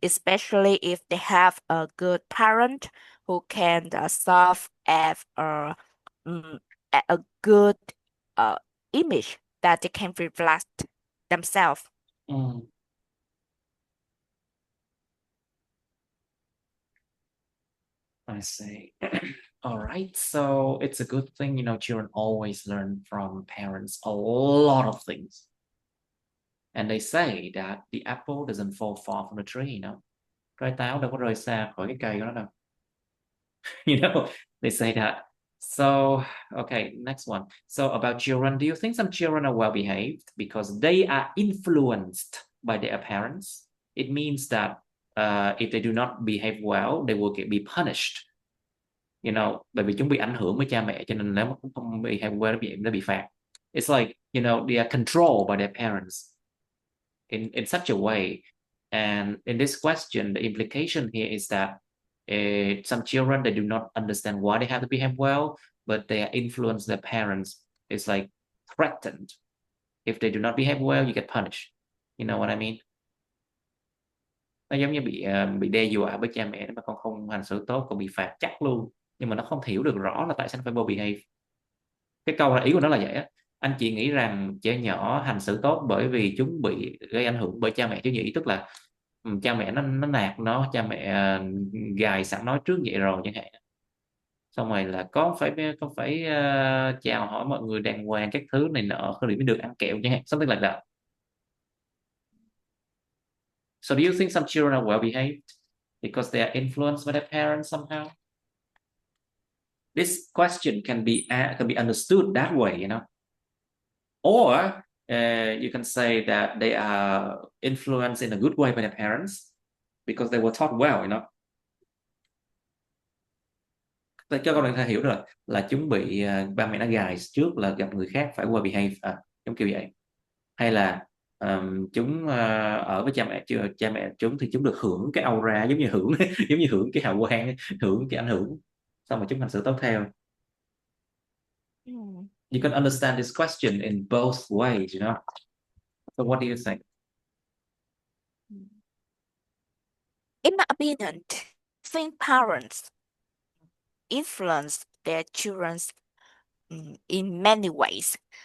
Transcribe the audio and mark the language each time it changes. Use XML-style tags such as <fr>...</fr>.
<en>Especially if they have a good parent who can serve as a good image that they can reflect themselves. I see. All right. So it's a good thing, children always learn from parents a lot of things. And they say that the apple doesn't fall far from the tree,</en> <vi>Trái táo đâu có rơi xa khỏi cái cây của nó đâu.</vi> <en>They say that. So, okay, next one. So about children, do you think some children are well behaved because they are influenced by their parents? It means that if they do not behave well, they will be punished.</en> <vi>Bởi vì chúng bị ảnh hưởng bởi cha mẹ, cho nên nếu mà cũng không</vi> <en>behave well</en> <vi>nó bị phạt.</vi> <en>It's like, they are controlled by their parents in such a way. And in this question, the implication here is that some children, they do not understand why they have to behave well, but they influence their parents. It's like threatened. If they do not behave well, you get punished. You know what I mean?</en> <vi>Nó giống như bị đe dọa với cha mẹ, nếu mà con không hành xử tốt con bị phạt chắc luôn. Nhưng mà nó không hiểu được rõ là tại sao nó phải</vi> <en>well behave.</en> <vi>Cái câu là ý của nó là vậy á. Anh chị nghĩ rằng trẻ nhỏ hành xử tốt bởi vì chúng bị gây ảnh hưởng bởi cha mẹ chứ nhỉ? Tức là cha mẹ nó nạt nó, cha mẹ gài sẵn nói trước vậy rồi chẳng hạn, xong rồi là con phải chào hỏi mọi người đàng hoàng các thứ này nọ thì mới được ăn kẹo chẳng hạn,</vi> <en>something like that. So do you think some children are well behaved because they are influenced by their parents somehow? This question can be understood that way, or you can say that they are influenced in a good way by their parents because they were taught well,</en> <vi>cho con người ta hiểu rồi là chúng bị ba mẹ nó gài trước là gặp người khác phải well behave, giống kiểu vậy. Hay là chúng ở với cha mẹ chúng thì chúng được hưởng cái aura, giống như hưởng giống như hưởng cái hào quang, hưởng cái ảnh hưởng, xong rồi chúng hành xử tốt theo.</vi> <en>You can understand this question in both ways, So what do you think? In my opinion, I think parents influence their children in many ways.</en>